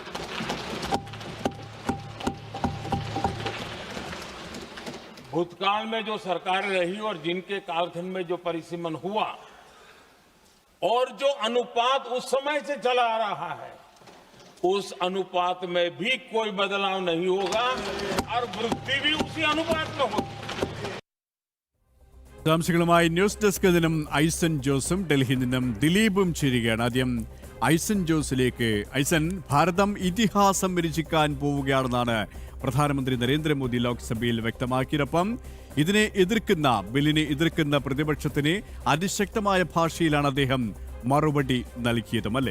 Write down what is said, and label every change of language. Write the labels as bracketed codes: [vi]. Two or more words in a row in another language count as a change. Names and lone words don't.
[hi] भूतकाल में जो सरकारें रही और जिनके कालखंड में जो परिसीमन हुआ और जो अनुपात उस समय से चला आ रहा है, उस अनुपात में भी कोई बदलाव नहीं होगा और वृद्धि भी उसी अनुपात में होगी. [ml] വിശദാംശങ്ങളുമായി ന്യൂസ് ഡെസ്കിൽ നിന്നും ഐസൻ ജോസും ഡൽഹിയിൽ നിന്നും ദിലീപും ചേരുകയാണ്. ആദ്യം ഐസൻ ജോസിലേക്ക്. ഐസൻ, ഭാരതം ഇതിഹാസം രചിക്കാൻ പോവുകയാണെന്നാണ് പ്രധാനമന്ത്രി നരേന്ദ്രമോദി ലോക്സഭയിൽ വ്യക്തമാക്കിയതൊപ്പം ബില്ലിനെ എതിർക്കുന്ന പ്രതിപക്ഷത്തിന് അതിശക്തമായ ഭാഷയിലാണ് അദ്ദേഹം മറുപടി നൽകിയതും, അല്ലേ?